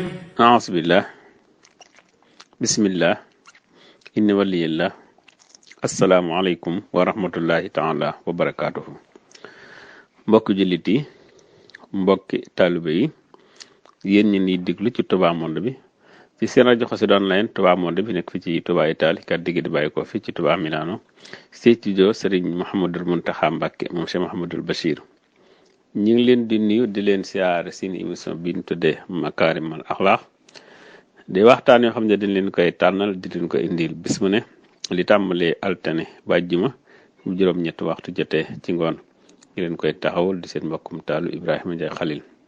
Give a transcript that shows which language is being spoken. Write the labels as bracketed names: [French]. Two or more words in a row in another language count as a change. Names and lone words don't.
[Arabic] أعوذ بالله بسم الله إن ولي الله السلام عليكم ورحمة الله تعالى وبركاته. [Wolof] mbokk jullit yi mbokki taalibe yi yéen ñi ni déglu ci Touba Monde bi ci seen rajo Xassida online Touba Monde bi nekk fi ci Touba Italie kàddu gi di bàyyi ko fi ci Touba Milano studio Serigne Mouhamadul Mountakha Mbacké moom Cheikh Mouhamadul Bachir ñu ngi leen di nuyu di leen siyaare seen émission bi ñu tuddee Makarimal Akhlaq di waxtaan yoo xam ne dañ leen koy tànnal di leen ko indil bis mu ne li tàmbalee altine ba àjjuma bu juróom-ñetti waxtu jotee ci ngoon ñu leen koy taxawul di seen mbokkum taalu Ibrahima Ndiaye Khalil